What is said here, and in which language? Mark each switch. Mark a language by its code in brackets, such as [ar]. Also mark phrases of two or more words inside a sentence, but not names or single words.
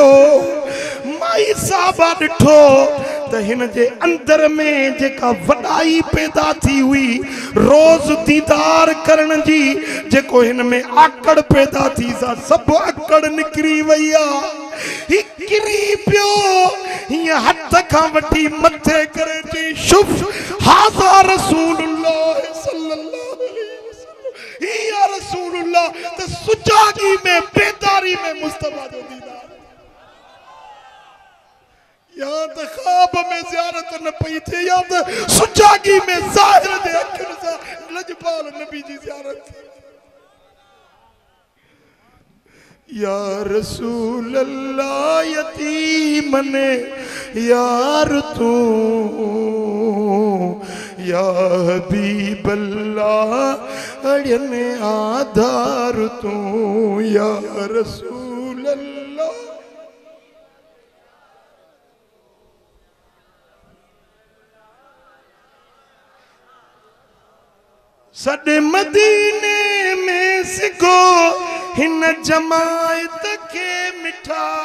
[sd] माई साहबा ॾिठो त हिन जे अंदर में जेका वॾाई पैदा थी हुई रोज़ दीदार करण जी, जेको हिन में आकड़ पैदा थी, सा सभु आकड़ निकिरी वई आ। ही किरी पियो, हीअं हथ खां वठी मथे करे चई, [ar] شبه هذا رسول الله صلى الله عليه وسلم, ही يا رسول الله. [sd] त सुजागी में बेदारी में मुस्तफा जो दीदार। या तो ख्वाब में ज़ियारत न पई थे या तो सुजागी में ज़ाहिर दे अखिन सा लजपाल नबी जी ज़ियारत थी। [ar] يا رسول الله [sd] यतीमन यार तू, [ar] يا حبيب الله [sd] अड़न आधार तू, [ar] يا رسول الله. [sd] सदे मदीने में सिगो हिन जमायत के मिठा,